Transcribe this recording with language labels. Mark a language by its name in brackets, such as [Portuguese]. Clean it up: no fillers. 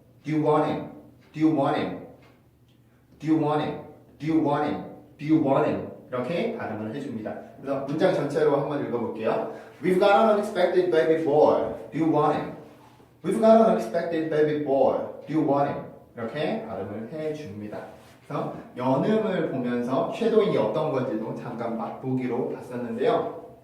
[English] Do you want him? Do you want him? Do you want him? Do you want him? Do you want him? [Korean] 이렇게 발음을 해줍니다. 그래서 문장 전체로 한번 읽어볼게요. [English] We've got an unexpected baby boy. Do you want him? We've got an unexpected baby boy. Do you want him? [Korean] 이렇게 발음을 해줍니다. 그래서 연음을 보면서 쉐도잉이 어떤 건지도 잠깐 맛보기로 봤었는데요.